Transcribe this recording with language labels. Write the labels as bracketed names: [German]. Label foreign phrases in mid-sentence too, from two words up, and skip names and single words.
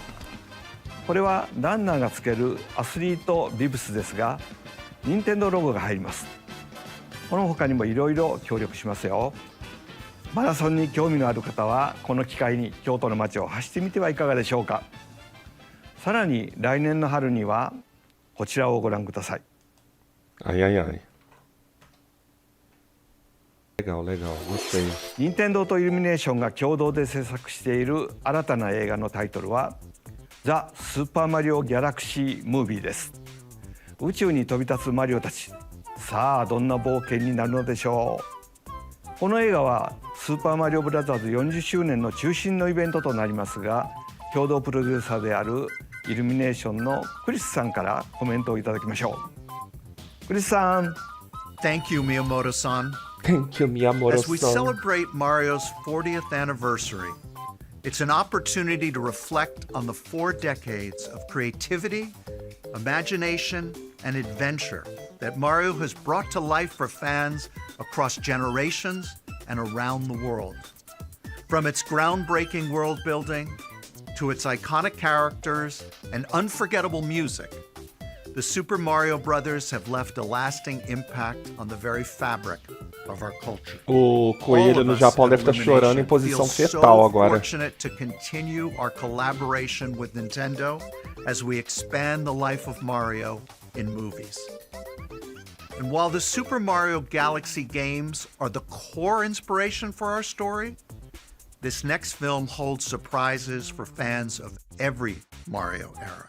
[Japanese] これはランナーがつけるアスリートビブスですが、任天堂ロゴが入ります。この他にもいろいろ協力しますよ。マラソンに興味のある方はこの機会に京都の街を走ってみてはいかがでしょうか。さらに来年の春にはこちらをご覧ください。 [Portuguese] Ai, ai, ai. Legal, legal, gostei. [Japanese] 任天堂とイルミネーションが共同で制作している新たな映画のタイトルはザ・スーパーマリオ・ギャラクシー・ムービーです。宇宙に飛び立つマリオたち、さあどんな冒険になるのでしょう。この映画はスーパーマリオブラザーズ40周年の中心のイベントとなりますが、共同プロデューサーであるイルミネーションのクリスさんからコメントをいただきましょう。クリスさん。 [English] Thank you, Miyamoto-san. Thank you, As we Miyamoto-san. celebrate Mario's 40th anniversary, it's an opportunity to reflect on the 4 decades of creativity, imagination, and adventure that Mario has brought to life for fans across generations and around the world. From its groundbreaking world building to its iconic characters and unforgettable music, the Super Mario Brothers have left a lasting impact on the very fabric of our culture. [Portuguese] O coelho no Japão deve estar chorando em posição fetal agora. [English] Fortunate to continue our collaboration with Nintendo as we expand the life of Mario in movies. And while the Super Mario Galaxy games are the core inspiration for our story, this next film holds surprises for fans of every Mario era.